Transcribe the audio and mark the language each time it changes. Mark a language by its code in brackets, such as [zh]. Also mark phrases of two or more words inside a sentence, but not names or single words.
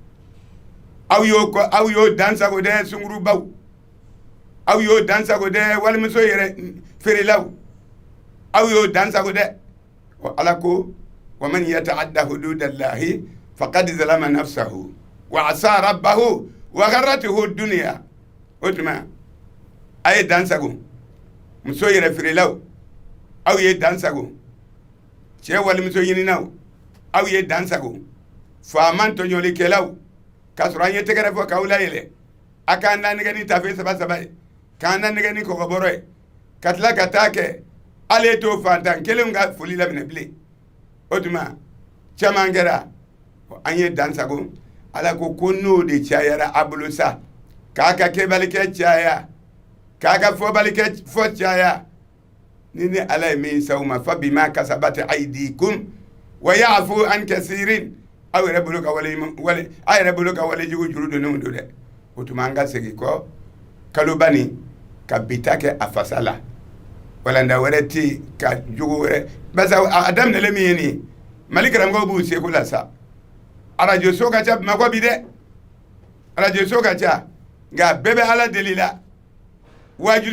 [bm] aw y'o dansago dɛ sungurubaw aw y'o dansago dɛ walimuso yɛrɛ feerelaw aw y'o dansago dɛ wa Ala ko [ar] ومن يتعد حدود الله فقد ظلم نفسه وعصى ربه وغرته [bm] dunya o tuma a ye dansago muso yɛrɛ feerelaw aw ye dansago cɛ walimuso ɲininaw aw ye dansago faaman tɔɲɔlikɛlaw k'a sɔrɔ an ye tɛgɛrɛ fɔ k'aw layɛlɛ a k'an da nɛgɛ ni tafe saba ye k'an da nɛgɛ ni kɔgɔbɔrɔ ye ka tila ka taa kɛ ale t'o fantan kelenw ka foli laminɛ bilen o tuma caman kɛra an ye dansago Ala ko n'o de cayara a bolo sa k'a ka kɛbalikɛ caya k'a ka fɔbalikɛ fɔ caya ni Ala ye min s'aw ma [ar] فبما كسبت أيديكم ويعفو عن كثير [bm] aw yɛrɛ bolo ka wale jugu juru donnenw don dɛ o tuma an ka segin kɔ kaloba nin ka bita kɛ a fasa la walanda wɛrɛ tɛ ka jugu wɛrɛ basa a daminɛlen min ye nin Mali karamɔgɔw b'u seko la sa arajo so ka ca Bamakɔ bi dɛ arajo so ka ca nka bɛɛ bɛ Ala deli la waajuli